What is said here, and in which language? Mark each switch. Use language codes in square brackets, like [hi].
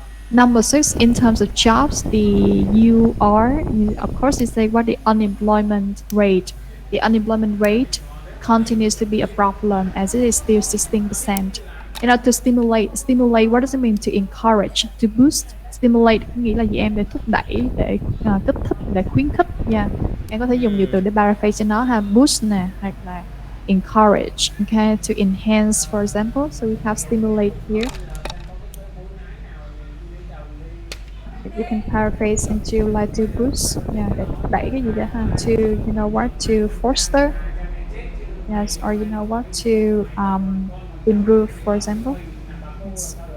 [en] Number six, in terms of jobs, of course, you say what the unemployment rate. The unemployment rate continues to be a problem as it is still 16%. You know, to stimulate, what does it mean? To encourage, to boost, stimulate nghĩa là gì em? [vi] Để thúc đẩy, để kích thích, để khuyến khích. Yeah. Em có thể dùng nhiều từ để paraphrase cho nó ha. [en] Boost nè, hoặc là encourage, okay, to enhance, for example. So we have stimulate here. You can paraphrase into like to boost, yeah, để thúc đẩy cái gì đó ha. To, you know what, to foster, yes, or you know what, to improve, for example. Yes.